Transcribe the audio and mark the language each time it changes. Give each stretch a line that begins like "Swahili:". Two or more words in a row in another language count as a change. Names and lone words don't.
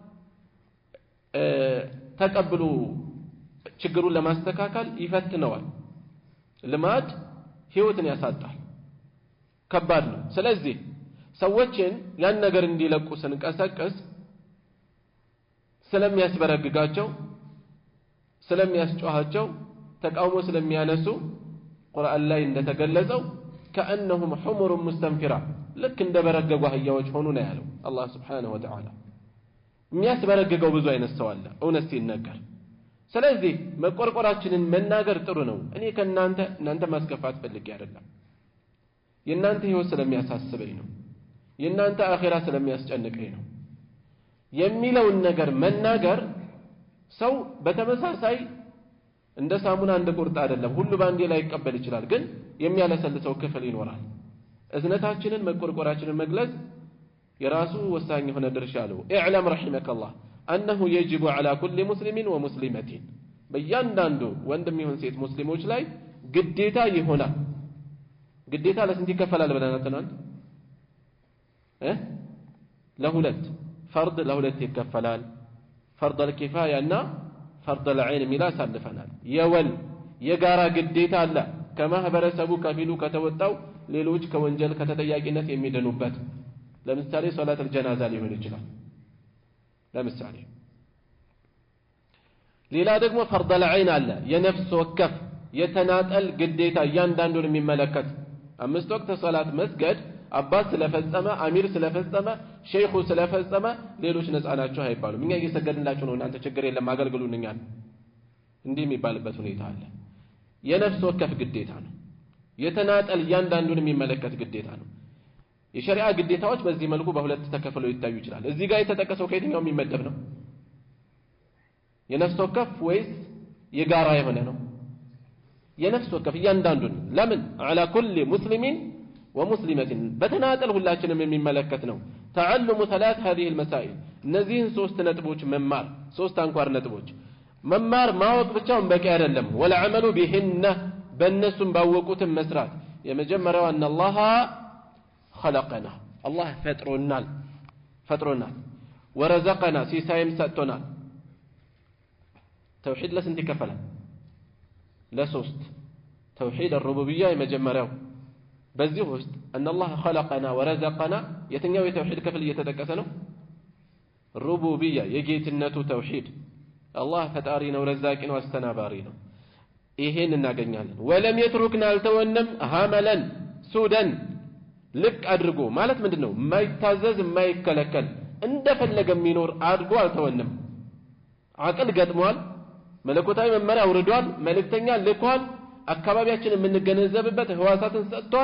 Amharic: ተቀብሉ ችግሩን ለማስተካከል ይፈትነዋል ልማድ ህይወትን ያሳጣል ከባድ ነው ስለዚህ ሰዎችን ያን ነገር እንዲለቁ ስንቀሰቀስ ስለሚያስበረግጋቸው ስለሚያስጨዋቸው ተቃውሞ ስለሚያነሱ ቁርአን ላይ እንደተገለጸው
Arabic: كأنهم حمر مستنفرة لك
Amharic: እንደበረገጉ አህያዎች ሆኑ ነው ያለው አላህ
Arabic: سبحانه وتعالى
Amharic: የሚያስበረግገው ብዙ አይነት ሰው አለ እውነት ሲነገር ስለዚህ መቆርቆራችንን መናገር ጥሩ ነው እኔ እናንተ ማስከፋት ፈልጌ አይደለም የእናንተ ህይወት ስለሚያሳስበኝ ነው የእናንተ አኺራ ስለሚያስጨንቀኝ ነው የሚለውን ነገር መናገር ሰው በተመሳሳይ እንደ ሳሙና እንደ ቁርጥ አይደለም ሁሉ ባንዴ ላይ ይቀበል ይችላል ግን የሚያለሰልሰው ክፍል ይኖራል እዝነታችንን መቆርቆራችንን መግለጽ የራሱ ወሳኝ የሆነ ድርሻ አለው
Arabic: اعلم رحمك الله انه يجب على كل مسلم ومسلمه
Amharic: በእያንዳንዱ ወንድም ይሁን ሴት ሙስሊሞች ላይ ግዴታ ይሆናል ግዴታ ለስንት ይከፈላል ብለናል ለሁለት فرض ለሁለት ይከፈላል
Arabic: فرض الكفايه
Amharic: እና
Arabic: فرض العين
Amharic: ሚላ ሳልፈናል የወል የጋራ ግዴታ አለ ከማህበረሰቡ ከፊሉ ከተወጣው ሌሎች ከወንጀል ከተጠያቂነት የሚደኑበት ለምሳሌ
Arabic: صلاة الجنازه
Amharic: ሊሆን ይችላል ለምሳሌ ሌላ ደግሞ
Arabic: فرض العين
Amharic: አለ የነፍስ ወከፍ የተናጠል ግዴታ እያንዳንዱን የሚመለከት አምስት ወቅት ሶላት መስገድ አባስ ስለፈጸመ አሚር ስለፈጸመ ሼኹ ስለፈጸመ ሌሎች ነፃ ናቸው አይባሉም እኛ እየሰገድንላችሁ ነው እናንተ ችግር የለም አገልግሉልኛል እንዲህ የሚባልበት ሁኔታ አለ የነፍስ ወከፍ ግዴታ ነው የተናጠል እያንዳንዱን የሚመለከት ግዴታ ነው የሸሪዓ ግዴታዎች በዚህ መልኩ በሁለት ተከፍለው ይታዩ ይችላል እዚህ ጋር የተጠቀሰው ከየትኛው የሚመደብ ነው የነፍስ ወከፍ ወይስ የጋራ የሆነ ነው የነፍስ ወከፍ እያንዳንዱን ለምን
Arabic: على كل مسلم ومسلمة
Amharic: በተናጠል ሁላችንም የሚመለከት ነው
Arabic: تعلم ثلاث هذه المسائل
Amharic: እነዚህን ሶስት ነጥቦች መማር ሶስት አንኳር ነጥቦች መማር ማወቅ ብቻውን በቂ አይደለም
Arabic: والعمل بهن
Amharic: በእነሱም ባወቁትም መስራት የመጀመሪያው
Arabic: ان الله خلقنا الله
Amharic: ፈጥሮናል ورزقنا ሲሳይም ሰጥቶናል توحيد ለስንት ይከፈላል ለሶስት
Arabic: توحيد الربوبيه
Amharic: የመጀመሪያው በዚህ ውስጥ
Arabic: ان الله خلقنا ورزقنا
Amharic: የትኛው የተውሂድ ክፍል እየተጠቀሰ ነው ሩቡቢያ የጌትነቱ ተውሂድ አላህ ፈጣሪ ነው ረዛቂ ነው አስተናባሪ ነው ይሄን እናገኛለን
Arabic: ولم يتركنا
Amharic: አልተወንም
Arabic: هملا سدى
Amharic: ልቅ አድርጎ ማለት ምንድነው የማይታዘዝ የማይከለከል እንደፈለገ የሚኖር አድርጎ አልተወንም አቅል ገጥሟል መለኮታዊ መመሪያ አውርዷል መልእክተኛ ልኳል አካባቢያችንን የምንገነዘብበት ህዋሳትን ሰጥቷል